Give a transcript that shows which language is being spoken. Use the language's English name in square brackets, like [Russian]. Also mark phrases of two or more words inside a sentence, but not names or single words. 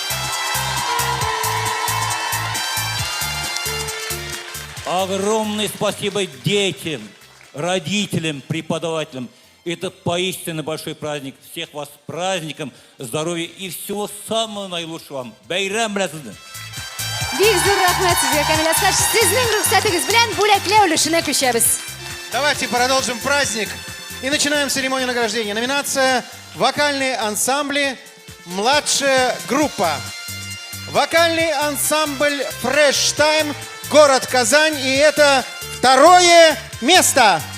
[Russian] Огромное спасибо детям, родителям, преподавателям. Это поистине большой праздник. Всех вас с праздником, здоровья и всего самого наилучшего вам. Байрам bilasizmi? [Tatar] Бик зур рахмат сезгә, Камил Аскарович. Сезнең рөхсәтегез белән бүләкләү өлешенә күчәбез. [Russian] Давайте продолжим праздник и начинаем церемонию награждения. Номинация «Вокальные ансамбли. Младшая группа». Вокальный ансамбль «Fresh Time», город Казань, и это 2-е место.